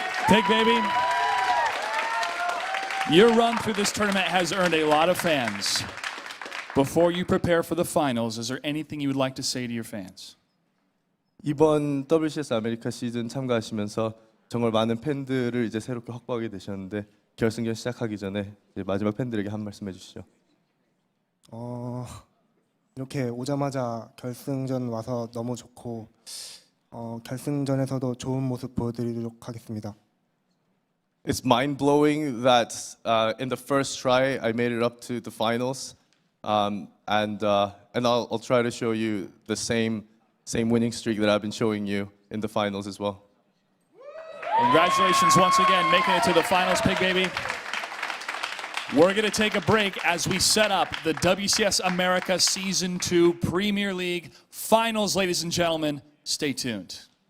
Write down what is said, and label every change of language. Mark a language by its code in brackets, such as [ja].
[en] Pigbaby, your run through this tournament has earned a lot of fans. Before you prepare for the finals, is there anything you would like to say to your fans? [ko] 이번 WCS 아메리카 시즌 참가하시면서 정말 많은 팬들을 이제 새롭게 확보하게 되셨는데 결승전 시작하기 전에 이제 마지막 팬들에게 한 말씀 해주시죠. 이렇게 오자마자 결승전 와서 너무 좋고 결승전에서도 좋은 모습 보여드리도록 하겠습니다. [en] It's mind-blowing that in the first try I made it up to the finals, and I'll try to show you the same winning streak that I've been showing you in the finals as well. Congratulations once again, making it to the finals, Pigbaby. We're going to take a break as we set up the WCS America Season 2 Premier League Finals, ladies and gentlemen. Stay tuned.